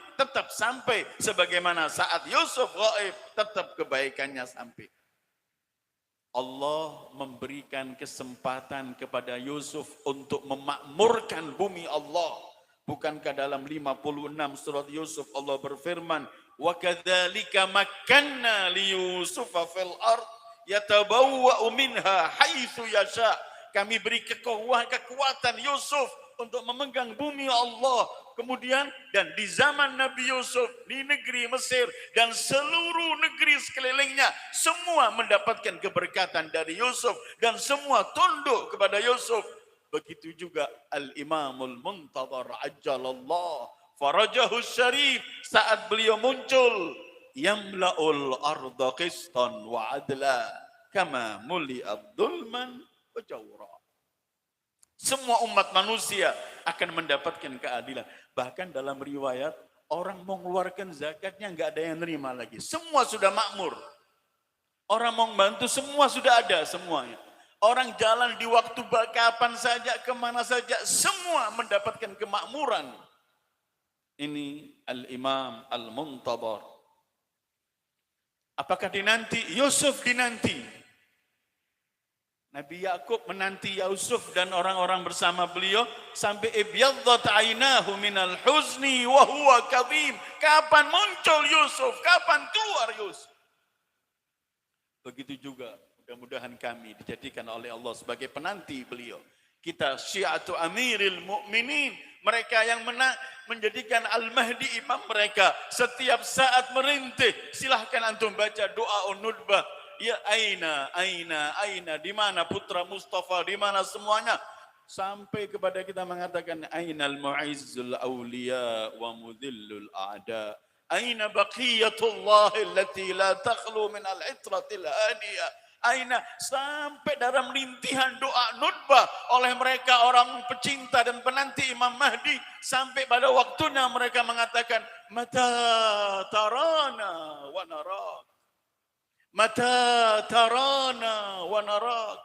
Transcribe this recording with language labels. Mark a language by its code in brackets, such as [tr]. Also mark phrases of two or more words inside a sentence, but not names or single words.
[id] Tetap sampai sebagaimana saat Yusuf gaib, tetap kebaikannya sampai. Allah memberikan kesempatan kepada Yusuf untuk memakmurkan bumi Allah. Bukankah dalam 56 surat Yusuf Allah berfirman, [ar] وكذلك مكنا ليوسف في الأرض يتبوأ منها حيث يشاء. [id] Kami beri kekuatan Yusuf untuk memegang bumi Allah. Kemudian dan di zaman Nabi Yusuf di negeri Mesir dan seluruh negeri sekelilingnya semua mendapatkan keberkatan dari Yusuf dan semua tunduk kepada Yusuf. Begitu juga Al-Imamul Muntadhar [ar] عجل الله فرجه الشريف [id] saat beliau muncul, [ar] يملأ الأرض قسطا وعدلا كما ملئت ظلما وجورا. [id] Semua umat manusia akan mendapatkan keadilan. Bahkan dalam riwayat, orang mau mengeluarkan zakatnya enggak ada yang nerima lagi. Semua sudah makmur. Orang mau membantu semua sudah ada semuanya. Orang jalan di waktu kapan saja, kemana saja, semua mendapatkan kemakmuran. Ini Al-Imam Al-Muntadhar. Apakah dinanti? Yusuf dinanti. Nabi Yakub menanti Yusuf dan orang-orang bersama beliau sampai [ar] ابيضت عيناه من الحزن وهو كظيم. [id] Kapan muncul Yusuf? Kapan keluar Yusuf? Begitu juga mudah-mudahan kami dijadikan oleh Allah sebagai penanti beliau. Kita [ar] شيعة أمير المؤمنين, [id] mereka yang menjadikan Al-Mahdi imam mereka setiap saat merintih. Silahkan antum baca doa nudbah. [ar] يا أين, [id] di mana putra Mustafa, di mana semuanya. Sampai kepada kita mengatakan [ar] أين معز الأولياء ومذل الأعداء. أين بقية الله التي لا تخلو من العترة الهادية. Aina, [id] sampai dalam rintihan doa nutbah oleh mereka orang pecinta dan penanti Imam Mahdi, sampai pada waktunya mereka mengatakan, [ar] متى ترانا ونراك, متى ترانا ونراك.